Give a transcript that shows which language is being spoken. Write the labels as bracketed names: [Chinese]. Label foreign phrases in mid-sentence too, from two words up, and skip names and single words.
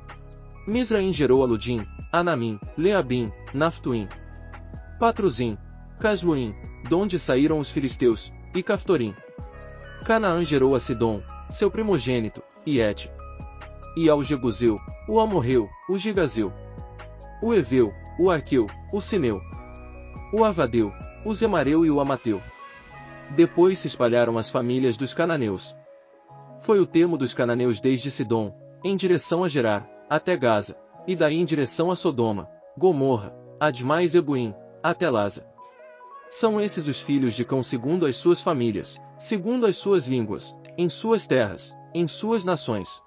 [Portuguese] Misraim gerou a Ludim, Anamim, Leabim, Naphtuim, Patruzim, Casluim, donde saíram os filisteus, e Caftorim. Canaã gerou a Sidom, seu primogênito, e Et. E ao Jebuseu, o Amorreu, o Gigazeu, o Eveu, o Arqueu, o Sineu, o Avadeu, o Zemareu e o Amateu. Depois se espalharam as famílias dos cananeus. Foi o termo dos cananeus desde Sidom, em direção a Gerar, até Gaza, e daí em direção a Sodoma, Gomorra, Admá e Zebuim, até Laza. São esses os filhos de Cão segundo as suas famílias, segundo as suas línguas, em suas terras, em suas nações.